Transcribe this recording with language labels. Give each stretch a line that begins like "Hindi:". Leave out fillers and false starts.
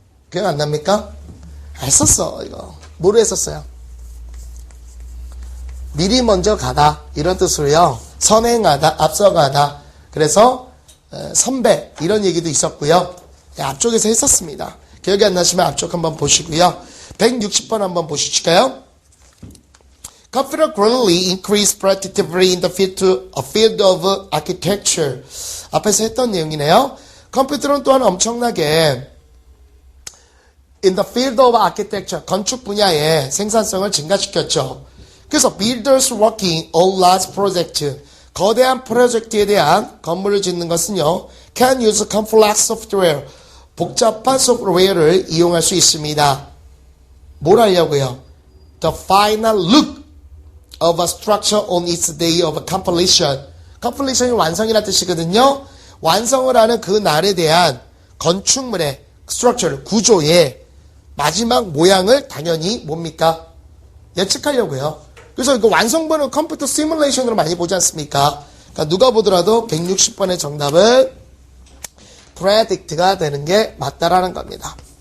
Korean: 기억 안 납니까? 했었어, 이거. 뭐를 했었어요? 미리 먼저 가다. 이런 뜻으로요. 선행하다, 앞서가다. 그래서 선배 이런 얘기도 있었고요. 앞쪽에서 했었습니다. 기억이 안 나시면 앞쪽 한번 보시고요. 160번 한번 보실까요?
English: Computer greatly increased productivity in the field of architecture.
Korean: 앞에서 했던 내용이네요. 컴퓨터는 또한 엄청나게
English: in the field of architecture,
Korean: 건축 분야의 생산성을 증가시켰죠. 그래서
English: builders working on large project,
Korean: 거대한 프로젝트에 대한 건물을 짓는 것은요,
English: can use complex software,
Korean: 복잡한 소프트웨어를 이용할 수 있습니다. 뭘 하려고요?
English: The final look of a structure on its day of completion.
Korean: completion이 완성이라는 뜻이거든요. 완성을 하는 그 날에 대한 건축물의 structure, 구조의 마지막 모양을 당연히 뭡니까? 예측하려고요. 그래서 이거 완성본은 컴퓨터 시뮬레이션으로 많이 보지 않습니까? 그러니까 누가 보더라도 160번의 정답은 predict가 되는 게 맞다라는 겁니다.